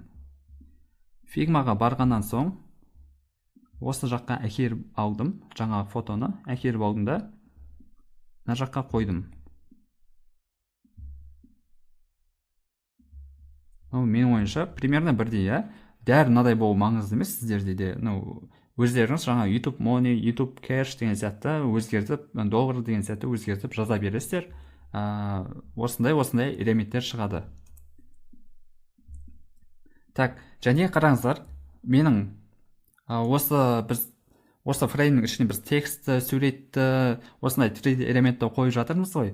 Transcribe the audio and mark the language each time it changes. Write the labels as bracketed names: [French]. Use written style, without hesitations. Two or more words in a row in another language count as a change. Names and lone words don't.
[Kazakh] Figma-ға барғаннан соң осы жаққа әкеліп алдым, жаңа фотоны әкеліп алдым да мына жаққа қойдым. Менің ойымша примерно бірдей, дәл мынадай болу маңызды емес, сіздерде де өздеріңіз жаңа [English] YouTube money, YouTube cash [Kazakh] деген сияқты өзгертіп, доллар деген сияқты өзгертіп жаза бересіздер. Осындай элементтер шығады. Так, және қараңыздар, менің осы фреймнің ішіне біз текстті, суретті, осындай 3D элементті қойып жатырмыз ғой.